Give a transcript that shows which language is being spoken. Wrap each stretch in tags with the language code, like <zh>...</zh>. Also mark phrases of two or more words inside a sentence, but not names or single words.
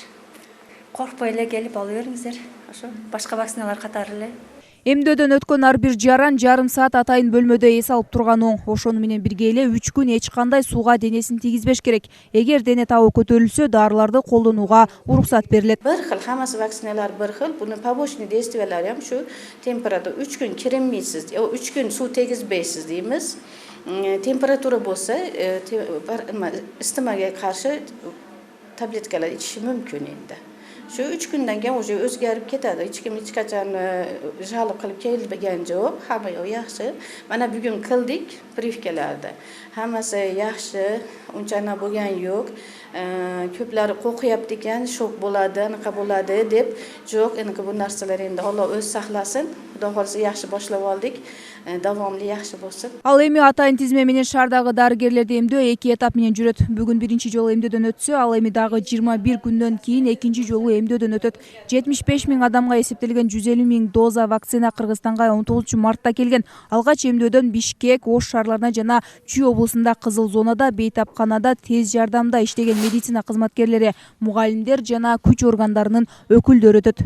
<ky>Коркпой эле келип алып бериңиздер. Ошо башка вакциналар катары эле. Эмдөөдөн өткөн ар бир жаран жарым саат атайын бөлмөдө эс алып турган оң. Ошону менен бирге эле 3 күн эч кандай сууга денесин тийгизбеш керек. Эгер дене табы көтөрүлсө, дарыларды колдонууга уруксат берилет.</ky> <uz>Bir xil, hammasi vaksinalar bir xil. Buni</uz> <ru>побочный действиялari</ru> <uz>ham shu temperatura 3 kun kirinmaysiz, 3 kun suv tegizmaysiz deymiz. Temperatura bo'lsa, istimaga qarshi tabletkalar ichishi mumkin endi. Shu 3 kundan keyin o'zi o'zgarib ketadi. Hech kim hech qachon jalb qilib kelmagan yo'q. Hamma yo'q yaxshi. Mana bugun qildik privkalarda. Hammasi yaxshi, unchana bo'lgan yo'q. Ko'plari qo'rqyapti ekan, shok bo'ladi, anaqa bo'ladi deb. Yo'q, endi bu narsalar endi Alloh o'z saqlasin. Xudo xolisa yaxshi boshlab oldik. Davomli yaxshi bo'lsin.</uz> <ky>Ал эми атайын тизме менен шаардагы дарыгерлерди эмдөө 2 этап менен жүрөт. Бүгүн биринчи жолу эмдөөдөн өтсө, ал эми дагы 21 күндөн кийин экинчи жолу эмдөөдөн өтөт. 75 000 адамга эсептелген 150 000 доза вакцина Кыргызстанга 19 мартта келген. Алгач эмдөөдөн Бишкек, Ош шаарларына жана Чүй облусунда кызыл зонада, бейтапканада, тез жардамда иштеген медицина кызматкерлери, мугалимдер жана күч органдарынын өкүлдөрү өтөт.</ky>